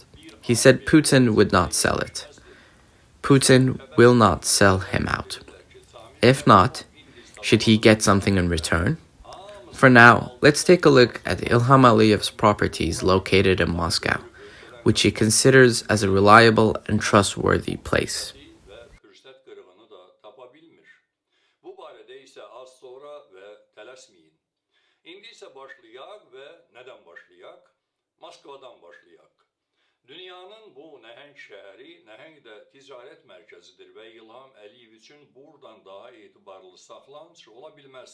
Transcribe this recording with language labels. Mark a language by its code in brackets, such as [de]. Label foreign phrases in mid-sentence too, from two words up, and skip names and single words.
[en] He said Putin would not sell it. Putin will not sell him out. If not, should he get something in return? For now, let's take a look at Ilham Aliyev's properties located in Moscow, which he considers as a reliable and trustworthy place. [az] Dünyanın bu nəhəng şəhəri, nəhəng də ticarət mərkəzidir və İlham Aliyev üçün buradan daha etibarlı saxlanış ola bilməz.